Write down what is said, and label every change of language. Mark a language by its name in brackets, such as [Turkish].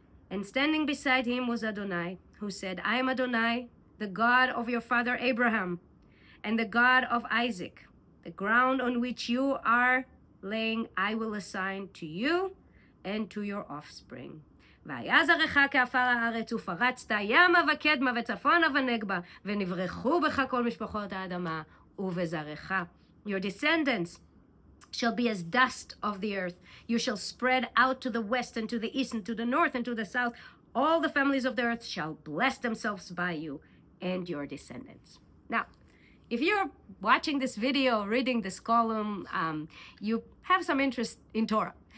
[English] And standing beside him was Adonai, who said, I am Adonai, the God of your father Abraham, and the God of Isaac. The ground on which you are laying I will assign to you and to your offspring. [Hebrew] והיה זרעך כעפר הארץ ופרצת ימה וקדמה וצפונה ונגבה ונברחו בך כל משפחות האדמה ובזרעך. [English] Your descendants shall be as dust of the earth. You shall spread out to the west and to the east and to the north and to the south. All the families of the earth shall bless themselves by you and your descendants. Now, if you're watching this video, reading this column, you have some interest in Torah.